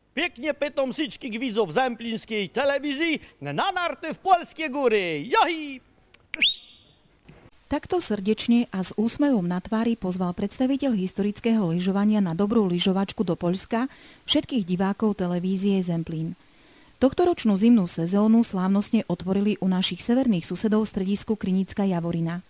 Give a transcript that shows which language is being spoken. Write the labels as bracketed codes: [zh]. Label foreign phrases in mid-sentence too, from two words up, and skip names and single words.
[pl] Pięknie pytam wszystkich widzów zemplíńskiej telewizji na narty w polskie góry. Jahi! [sk] Takto srdečne a s úsmevom na tvári pozval predstaviteľ historického lyžovania na dobrú lyžovačku do Poľska všetkých divákov televízie Zemplín. Tohtoročnú zimnú sezónu slávnostne otvorili u našich severných susedov v stredisku Krynická Javorina.